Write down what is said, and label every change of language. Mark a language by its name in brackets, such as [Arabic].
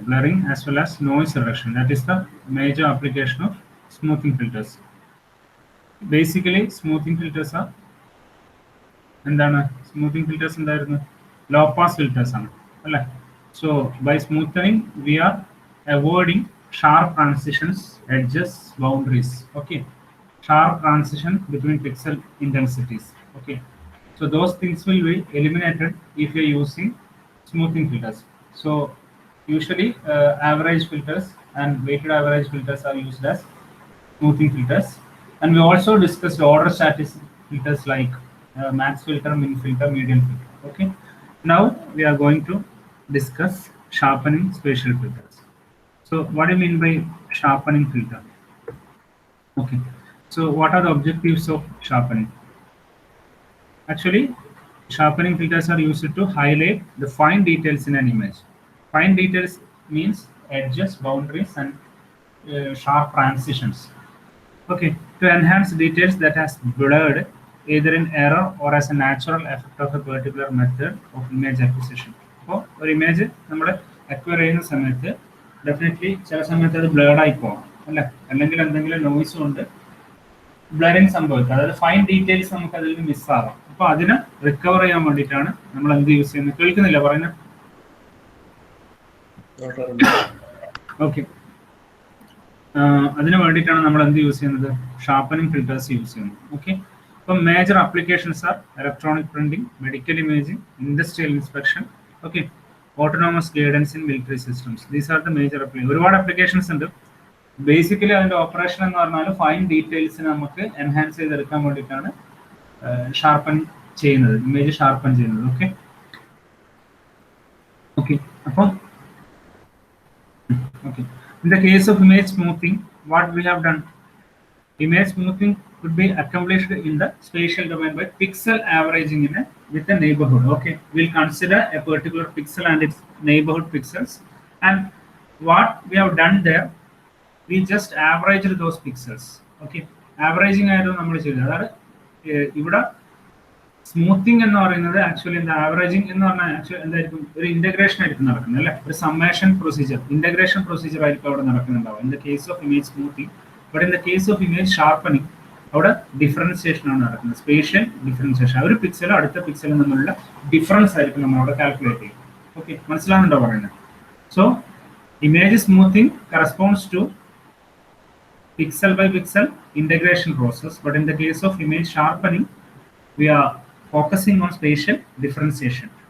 [English] Blurring as well as noise reduction. That is the major application of smoothing filters. Basically, smoothing filters are [Malayalam] എന്താണ് smoothing filters എന്തായിരുന്നു low pass filters ആണ് അല്ലേ [English] So by smoothing we are avoiding sharp transitions edges boundaries okay sharp transition between pixel intensities okay so those things will be eliminated if you are using smoothing filters. So usually average filters and weighted average filters are used as smoothing filters, and we also discussed order statistic filters like max filter, min filter, median filter. Okay, now we are going to discuss sharpening spatial filters. So what do you mean by sharpening filter? Okay, so what are the objectives of sharpening? Actually, sharpening filters are used to highlight the fine details in an image. Fine details means edges, boundaries, and sharp transitions. Okay, to enhance details that has blurred either in error or as a natural effect of a particular method of image acquisition. [Malayalam] അപ്പോൾ ഒരു image നമ്മൾ acquire ചെയ്യുന്ന സമയത്ത് definitely ചില സമയത്ത് അത് blade ആയി പോകാം അല്ലേ, അല്ലെങ്കിൽ എന്തെങ്കിലും നോയ്സ് കൊണ്ട് ബ്ലറിങ് സംഭവിക്കുക, അതായത് ഫൈൻ ഡീറ്റെയിൽസ് നമുക്ക് അതിൽ നിന്ന് മിസ്സാകാം. അപ്പോൾ അതിനെ റിക്കവർ ചെയ്യാൻ വേണ്ടിയിട്ടാണ് നമ്മൾ എന്ത് യൂസ് ചെയ്യുന്നത്? കേൾക്കുന്നില്ല പറയുന്നത്? ഓക്കെ, അതിന് വേണ്ടിയിട്ടാണ് നമ്മൾ എന്ത് യൂസ് ചെയ്യുന്നത്? ഷാർപ്പനിങ് ഫിൽറ്റേഴ്സ് യൂസ് ചെയ്യുന്നത്. [English] Okay, അപ്പം major applications are electronic printing, medical imaging, industrial inspection, okay, autonomous guidance in military systems. These are the major application. [Malayalam] ഒരുപാട് അപ്ലിക്കേഷൻസ് ഉണ്ട്. ബേസിക്കലി അതിന്റെ ഓപ്പറേഷൻ എന്ന് പറഞ്ഞാൽ ഫൈൻ ഡീറ്റെയിൽസിന് നമുക്ക് എൻഹാൻസ് ചെയ്തെടുക്കാൻ വേണ്ടിയിട്ടാണ് ഷാർപ്പൻ ചെയ്യുന്നത്, ഇമേജ് ഷാർപ്പൻ ചെയ്യുന്നത്. [English] Okay okay അപ്പം okay, in the case of image smoothing, what we have done, image smoothing could be accomplished in the spatial domain by pixel averaging in with a neighborhood. Okay, we'll consider a particular pixel and its neighborhood pixels, and what we have done there, we just averaged those pixels. [Malayalam] Okay, averaging ആയിരുന്നു നമ്മൾ ചെയ്തത്. അതായത് ഇവിടെ smoothing എന്ന് പറയുന്നത് actually എന്താ, averaging എന്ന് പറഞ്ഞാൽ ആക്ച്വലി എന്തായിരിക്കും, ഒരു ഇന്റഗ്രേഷൻ ആയിരിക്കും നടക്കുന്നത് അല്ലേ, ഒരു സമ്മേഷൻ പ്രൊസീജിയർ, ഇന്റഗ്രേഷൻ പ്രൊസീജിയർ ആയിരിക്കും അവിടെ നടക്കുന്നുണ്ടാവും [English] In the case of image smoothing. But in the case of image sharpening [Malayalam] അവിടെ ഡിഫറൻസിയേഷൻ ആണ് നടക്കുന്നത്, സ്പേഷ്യൽ ഡിഫറൻസിയേഷൻ. ഒരു പിക്സലും അടുത്ത പിക്സലും തമ്മിലുള്ള ഡിഫറൻസ് ആയിരിക്കും നമ്മൾ അവിടെ കാൽക്കുലേറ്റ് ചെയ്യും. ഓക്കെ, മനസ്സിലാവുന്നുണ്ടോ പറയുന്നത്? [English] So image smoothing corresponds to pixel by pixel integration process, but in the case of image sharpening we are focusing on spatial differentiation.